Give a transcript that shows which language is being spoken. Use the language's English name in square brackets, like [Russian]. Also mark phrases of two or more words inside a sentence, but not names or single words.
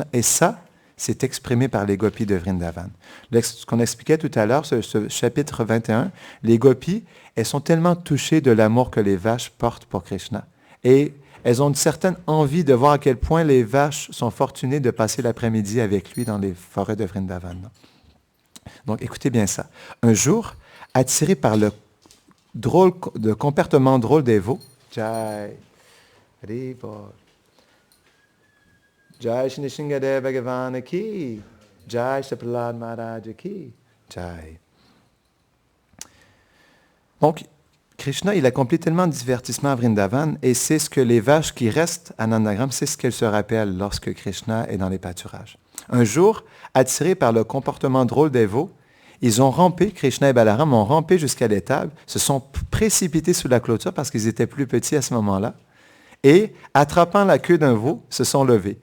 [French] Et ça, c'est exprimé par les gopis de Vrindavan. Ce qu'on expliquait tout à l'heure, ce chapitre 21, les gopis, elles sont tellement touchées de l'amour que les vaches portent pour Krishna. Et elles ont une certaine envie de voir à quel point les vaches sont fortunées de passer l'après-midi avec lui dans les forêts de Vrindavan. Donc, écoutez bien ça. Un jour, attiré par le comportement drôle des veaux, [Hindi] जय, हरिबोल, जय श्री निशिंगदेव भगवान की, जय श्री प्रह्लाद महाराज की, जय. [French] Donc, Krishna, il accomplit tellement de divertissements à Vrindavan et c'est ce que les vaches qui restent à Nandagram, c'est ce qu'elles se rappellent lorsque Krishna est dans les pâturages. Un jour, attirés par le comportement drôle des veaux, ils ont rampé, Krishna et Balaram ont rampé jusqu'à l'étable, se sont précipités sous la clôture parce qu'ils étaient plus petits à ce moment-là, et, attrapant la queue d'un veau, se sont levés.